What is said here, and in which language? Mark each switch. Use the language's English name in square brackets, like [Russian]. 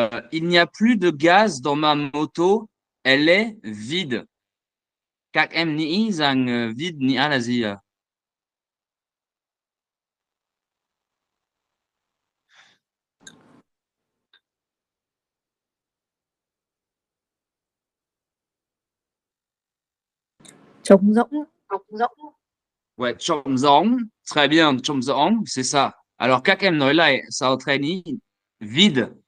[French] Il n'y a plus de gaz dans ma moto, elle est vide. [Vietnamese] Các em nghĩ rằng vide nghĩa là gì ạ? Trống rỗng. [French] Ouais, [Vietnamese] trống rỗng, [French] très bien, trống rỗng, c'est ça. Alors [Vietnamese] các em nói lại, sao thầy nghĩ vide,